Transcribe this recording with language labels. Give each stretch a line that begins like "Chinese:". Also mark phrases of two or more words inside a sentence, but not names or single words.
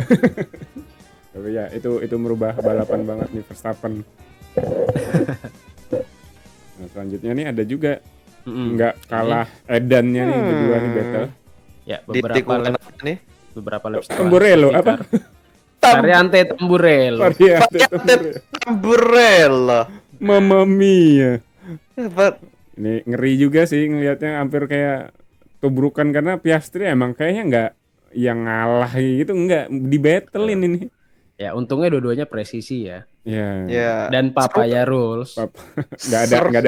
Indonesian: Tapi ya itu merubah balapan banget nih Verstappen. Nah, selanjutnya nih ada juga nggak kalah edannya nih berdua nih battle. Ya, Di tikungan apa nih? beberapa lap setelah Tamburello, safety apa? car. Variante Tamburello. Variante Tamburello. Umbrella.
Italian: Mamma mia.
Indonesian: Apa? Ini ngeri juga sih ngelihatnya, hampir kayak tubrukan, karena Piastri emang kayaknya nggak yang ngalah gitu, nggak dibattlein ini. Ya, untungnya dua-duanya presisi ya. Ya. Ya. Dan
English: papaya rules.
Indonesian: Nggak ada